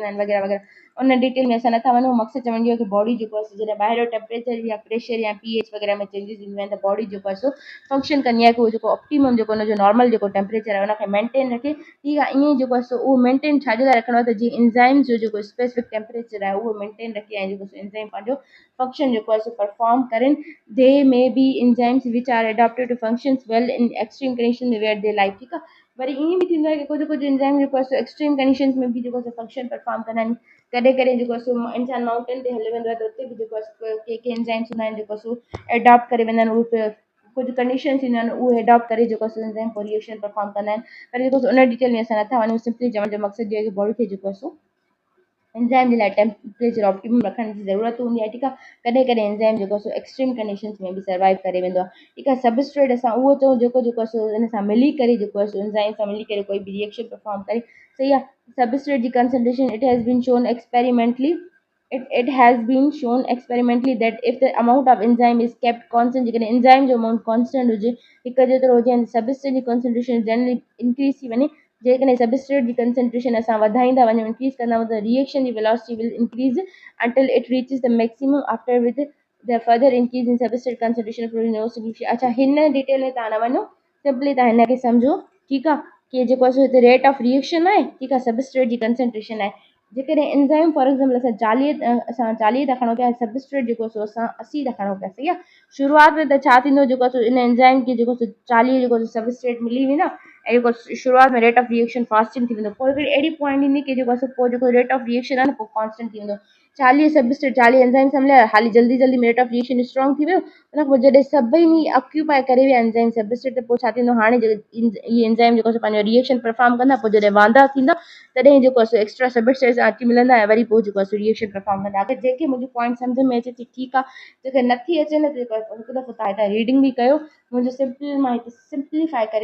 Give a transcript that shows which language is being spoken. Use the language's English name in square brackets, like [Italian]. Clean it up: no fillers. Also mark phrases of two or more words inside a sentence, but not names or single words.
[Sindhi] आहिनि वग़ैरह वग़ैरह उन डिटेल में असां नथा वञूं मक़सदु चवण जो आहे की बॉडी जेको आहे सो जॾहिं ॿाहिरियों टेम्परेचर या प्रेशर या pH वग़ैरह में चेंजिस ईंदियूं आहिनि त बॉडी जेको आहे सो फंक्शन कंदी आहे की उहो जेको ऑप्टिमम जेको हुनजो नॉर्मल जेको टेम्परेचर आहे उनखे मेंटेन रखे ठीकु आहे ईअं जेको आहे सो उहो मेंटेन छाजे लाइ रखिणो आहे त जीअं एंजाइम जो जेको [English] specific temperature [Sindhi] आहे उहो मेंटेन रखे ऐं जेको सो एंजाइम पंहिंजो फंक्शन जेको आहे सो परफॉर्म करनि [English] they may be enzymes which are adapted to functions well in extreme condition where they life [Sindhi] ठीकु आहे वरी ईअं बि थींदो आहे की कुझु एंजाइम जेको आहे सो [English] extreme conditions [Sindhi] में बि जेको आहे सो [English] function perform [Sindhi] कंदा आहिनि कॾहिं कॾहिं जेको आहे सो इंसान माउंटेन ते हली वेंदो आहे त उते बि जेको आहे सो के एंजाइम्स हूंदा आहिनि जेको सो एडॉप्ट करे वेंदा आहिनि उहे कुझु कंडीशन थींदियूं आहिनि उहे एडॉप्ट करे जेको आहे सो एंजाइम पोइ [English] reaction perform [Sindhi] कंदा आहिनि पर जेको सो उन डिटेल में असां नथा वञूं सिंपली चवण जो मक़सदु इहो आहे की बॉडी खे जेको आहे सो एंजाइम जे लाइ [English] temperature optimum [Sindhi] रखण जी ज़रूरत हूंदी आहे ठीकु आहे कॾहिं कॾहिं एंजाइम जेको आहे सो [English] extreme conditions [Sindhi] में बि सर्वाइव करे वेंदो आहे ठीकु आहे सबस्ट्रेट असां उहो चऊं जेको जेको आहे सो इन सां मिली करे जेको आहे सो एंजाइम सां मिली करे कोई बि [English] reaction perform [Sindhi] करे सही आहे सबस्ट्रेट जी कंसंट्रेशन [English] it has been shown experimentally it has been shown experimentally that if the amount of enzyme is kept constant [Sindhi] जेकॾहिं एंजाइम जो [English] amount constant [Sindhi] हुजे हिकु जेतिरो हुजे ऐं सबस्ट्रेट जी कंसंट्रेशन [English] generally increase [Sindhi] थी वञे जेकॾहिं सबस्ट्रेट जी कंसंट्रेशन असां वधाईंदा वञूं इंक्रीज़ कंदा वञूं त रिएक्शन जी [English] velocity will increase until it reaches the maximum after with the further increase in substrate concentration of no solution [Sindhi] अच्छा हिन डिटेल में तव्हां न वञो सिंपली तव्हां हिन खे सम्झो ठीकु आहे कि जेको आहे सो हिते [English] rate of reaction [Sindhi] आहे ठीकु आहे सबस्ट्रेट जी कंसंट्रेशन आहे जेकॾहिं [English] enzyme for example [Sindhi] असां 40 था खणो पिया सबस्ट्रेट जेको आहे सो असां 80 था खणो पिया सही आहे शुरूआत में त छा थींदो जेको आहे सो इन एंजाइम खे जेको सो 40 जेको सबस्ट्रेट मिली वेंदा ऐं जेको शुरूआत में [English] rate of reaction fasting [Sindhi] थी वेंदो पोइ हिकिड़ी अहिड़ी पॉइंट ईंदी कि जेको आहे सो पोइ जेको [English] rate of reaction [Sindhi] आहे न पोइ कॉन्स्टेंट थी वेंदो 40 सबस्ट्रेट 40 एंजाइम सां मिलिया हाली जल्दी में [English] rate of reaction strong [Sindhi] थी वियो उन खां पोइ जॾहिं सभई ऑक्यूपाए करे विया [English] enzyme substrate [Sindhi] त पोइ छा थींदो हाणे इहे एंजाइम जेको आहे पंहिंजो [English] reaction perform [Sindhi] कंदा पोइ जॾहिं वांदा थींदा तॾहिं जेको आहे सो [English] extra substrate [Sindhi] अची मिलंदा ऐं वरी पोइ जेको आहे सो [English] reaction perform [Sindhi] कंदा अगरि जेके मुंहिंजो पॉइंट सम्झ में अचे थी ठीकु आहे जेके नथी अचे न त जेको आहे हिकु दफ़ो तव्हां हितां रीडिंग बि कयो मुंहिंजो मां हिते सिंप्लीफाई करे